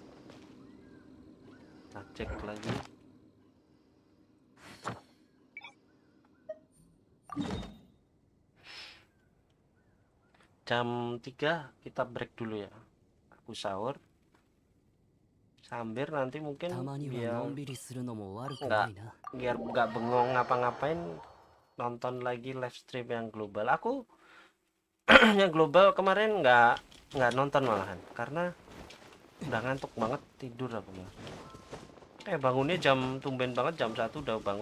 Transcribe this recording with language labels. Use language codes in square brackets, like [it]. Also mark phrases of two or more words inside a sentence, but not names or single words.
[id] Kita cek lagi. Jam 3 kita break dulu ya. Aku sahur. Sambil nanti mungkin [ja] たまには [id] biar [ja] のんびりするのも悪くないな [id] nggak bengong ngapa-ngapain, nonton lagi [en] live stream [id] yang global. Aku yang global kemarin nggak nonton malahan karena udah ngantuk banget, tidur aku malah. Bangunnya tumben banget jam 1 udah bangun.